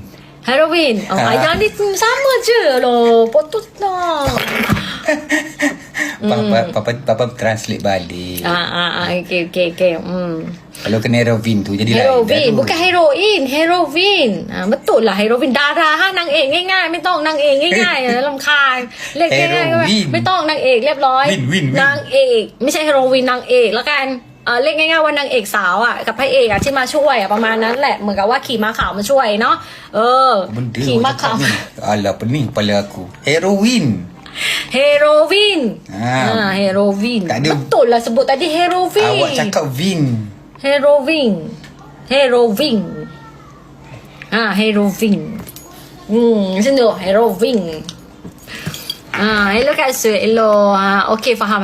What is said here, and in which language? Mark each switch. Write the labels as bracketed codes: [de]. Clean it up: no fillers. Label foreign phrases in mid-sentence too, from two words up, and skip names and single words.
[ms] Heroin. Yang ni sama je loh. Potong lah. Papa translate balik. Okay. Kalau kena heroin tu jadi heroin, bukan heroin, heroin. Betul lah heroin darah [th] nangเอกง่ายๆไม่ต้องนางเอกง่ายๆรำคาญเรียกง่ายๆไม่ต้องนางเอกเรียบร้อยนางเอกไม่ใช่เฮโรวีนนางเอกแล้วกันเรียกง่ายๆว่านางเอกสาวกับพระเอกที่มาช่วยประมาณนั้นแหละเหมือนกับว่าขี่ม้าขาวมาช่วยเนาะขี่ม้าขาว [ms] Alah pening kepala aku. Heroin. Heroin. Heroin. Betul lah sebut tadi heroin. Awak cakap vin. Heroin. Heroin. Heroin. Macam tu, heroin. Elok kat Sue, elok. Okey, faham.